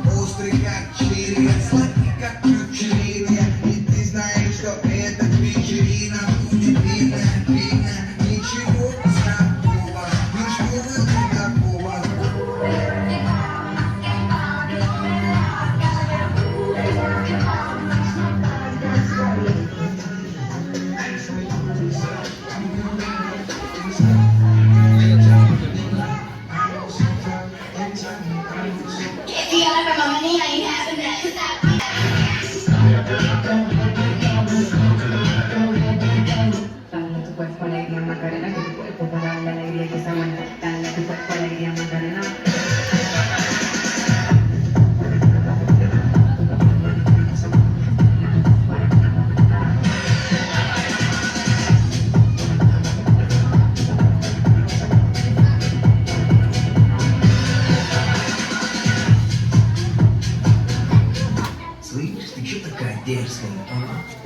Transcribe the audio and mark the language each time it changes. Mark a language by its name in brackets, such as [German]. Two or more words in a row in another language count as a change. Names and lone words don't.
[Russian] Острый как чили, сладкий как ключевина. И ты знаешь, что эта вечерина будет длинная, длинная. Ничего такого, ну что вы такого? [Spanish] Dale a tu cuerpo alegría Macarena, que tu cuerpo para darle alegría y que esa vuelta. Dale a tu cuerpo alegría Macarena. [Russian] Слышь, ты чё такая дерзкая, а?